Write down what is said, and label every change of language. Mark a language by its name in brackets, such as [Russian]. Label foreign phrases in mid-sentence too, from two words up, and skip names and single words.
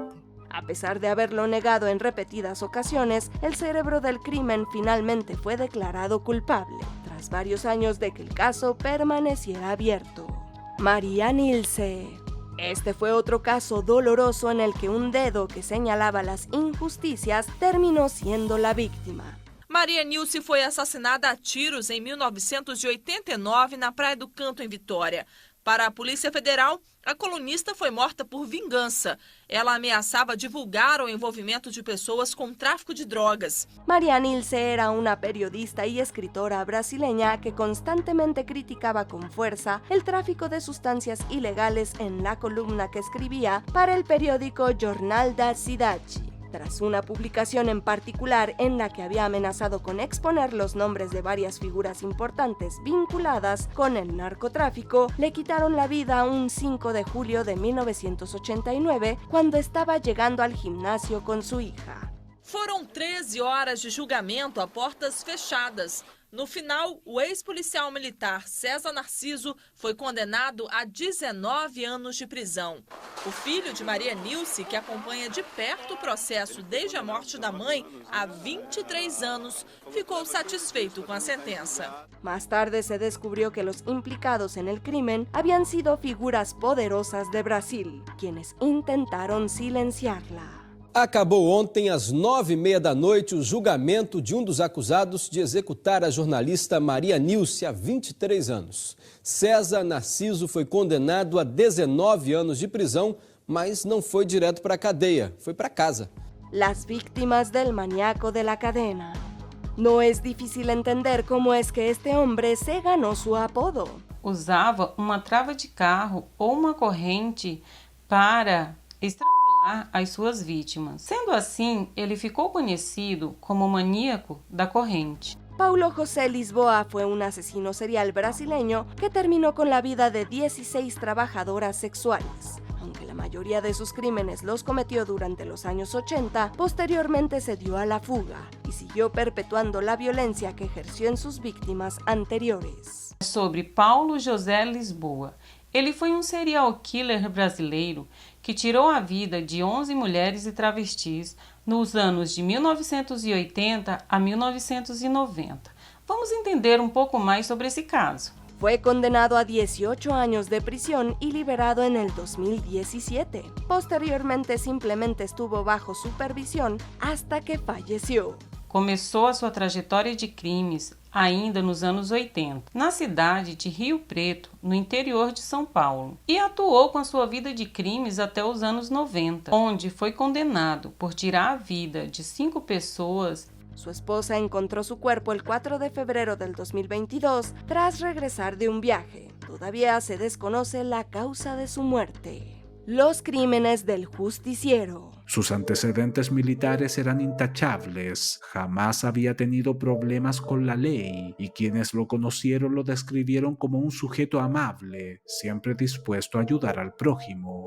[Spanish] A pesar de haberlo negado en repetidas ocasiones, el cerebro del crimen finalmente fue declarado culpable, tras varios años de que el caso permaneciera abierto. María Nilse. Este fue otro caso doloroso en el que un dedo que señalaba las injusticias terminó siendo la víctima. [Portuguese] Maria Nilce foi assassinada a tiros em 1989 na Praia do Canto, em Vitória. Para a Polícia Federal, a colunista foi morta por vingança. Ela ameaçava divulgar o envolvimento de pessoas com tráfico de drogas. [Spanish] María Nilce era una periodista y escritora brasileña que constantemente criticaba con fuerza el tráfico de sustancias ilegales en la columna que escribía para el periódico Jornal da Cidade. Tras una publicación en particular en la que había amenazado con exponer los nombres de varias figuras importantes vinculadas con el narcotráfico, le quitaron la vida un 5 de julio de 1989 cuando estaba llegando al gimnasio con su hija. [Portuguese] Foram 13 horas de julgamento a portas fechadas. No final, o ex-policial militar César Narciso foi condenado a 19 anos de prisão. O filho de Maria Nilce, que acompanha de perto o processo desde a morte da mãe há 23 anos, ficou satisfeito com a sentença. [Spanish] Más tarde se descubrió que los implicados en el crimen habían sido figuras poderosas de Brasil, quienes intentaron silenciarla. [Portuguese] Acabou ontem às 9h30 da noite o julgamento de um dos acusados de executar a jornalista Maria Nilce há 23 anos. César Narciso foi condenado a 19 anos de prisão, mas não foi direto para a cadeia, foi para casa. [Spanish] Las víctimas del maníaco de la cadena. No es difícil entender cómo es que este hombre se ganó su apodo. [Portuguese] Usava uma trava de carro ou uma corrente para estrangular as suas vítimas. Sendo assim, ele ficou conhecido como o maníaco da corrente. [Spanish] Paulo José Lisboa fue un asesino serial brasileño que terminó con la vida de 16 trabajadoras sexuales. Aunque la mayoría de sus crímenes los cometió durante los años 80, posteriormente se dio a la fuga y siguió perpetuando la violencia que ejerció en sus víctimas anteriores. [Portuguese] Sobre Paulo José Lisboa. Ele foi [English] serial killer [Portuguese] brasileiro que tirou a vida de 11 mulheres e travestis nos anos de 1980 a 1990. [Spanish] Vamos entender poco más sobre ese caso. Fue condenado a 18 años de prisión y liberado en el 2017. Posteriormente simplemente estuvo bajo supervisión hasta que falleció. [Portuguese] Começou a sua trajetória de crimes ainda nos anos 80, na cidade de Rio Preto, no interior de São Paulo, e atuou com a sua vida de crimes até os anos 90, onde foi condenado por tirar a vida de 5 pessoas. [Spanish] Su esposa encontró su cuerpo el 4 de febrero del 2022 tras regresar de un viaje. Todavía se desconoce la causa de su muerte. Los crímenes del justiciero. Sus antecedentes militares eran intachables, jamás había tenido problemas con la ley y quienes lo conocieron lo describieron como un sujeto amable, siempre dispuesto a ayudar al prójimo.